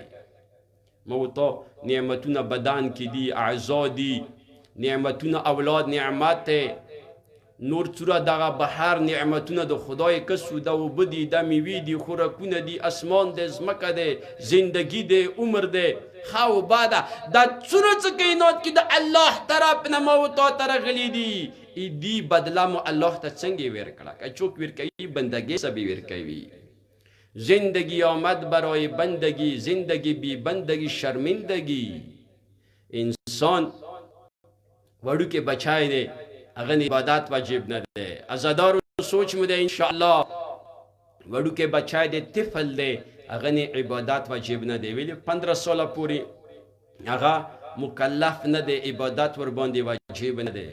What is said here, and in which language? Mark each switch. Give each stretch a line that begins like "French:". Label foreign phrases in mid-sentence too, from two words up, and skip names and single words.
Pashto: ما ورته نعمتونه بدن کې دي، اعضا دي، نعمتونه اولاد نعمت دی، نور څوره دغه بهر نعمتونه د خدای کسو، د اوبه دي، د میوې دي، خوراکونه دي، اسمان دی، ځمکه دی، زندگی دی، عمر دی، ښه او بده، دا څوره څه کائنات کې د الله طرف نه ما و تا ته راغلي دي، دی بدله مو الله ته څنګه ورکړه؟ که څوک ورکوي بندگی سبی ورکوي.
Persian: زندگی آمد برای بندگی، زندگی بی بندگی شرمندگی.
Pashto: انسان وړوکی بچای دی، هغه عبادت واجب نه دی. عزادارو سوچ مو دی انشاءالله وړوکی بچای دی، طفل دی، هغه عبادت واجب نه دی. ویلي 15 ساله پورې هغه مکلف نه دی، عبادت ورباندې واجب نه دی.